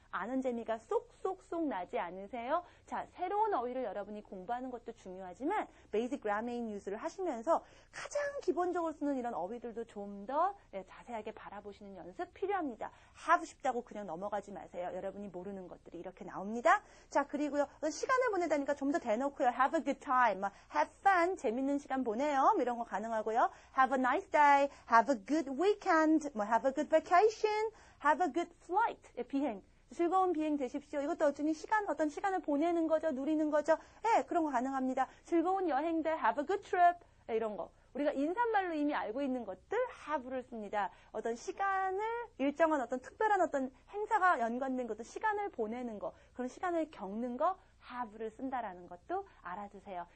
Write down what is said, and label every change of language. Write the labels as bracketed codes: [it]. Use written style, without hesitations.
[ko] 아는 재미가 쏙쏙쏙 나지 않으세요? 자, 새로운 어휘를 여러분이 공부하는 것도 중요하지만 Basic Grammar Use를 하시면서 가장 기본적으로 쓰는 이런 어휘들도 좀 더 자세하게 바라보시는 연습 필요합니다. 하고 싶다고 그냥 넘어가지 마세요. 여러분이 모르는 것들이 이렇게 나옵니다. 자, 그리고요. 시간을 보내다니까 좀 더 대놓고요. [en] Have a good time, have fun, [ko] 재밌는 시간 보내요. 이런 거 가능하고요. [en] Have a nice day, have a good weekend, have a good vacation, have a good flight, 비행. [ko] 즐거운 비행 되십시오. 이것도 어떤 시간을 보내는 거죠. 누리는 거죠. 그런 거 가능합니다. 즐거운 여행들, [en] have a good trip, [ko] 이런 거. 우리가 인사말로 이미 알고 있는 것들, have를 씁니다. 어떤 시간을, 일정한 어떤 특별한 어떤 행사가 연관된 것도 시간을 보내는 거, 그런 시간을 겪는 거, have를 쓴다라는 것도 알아두세요.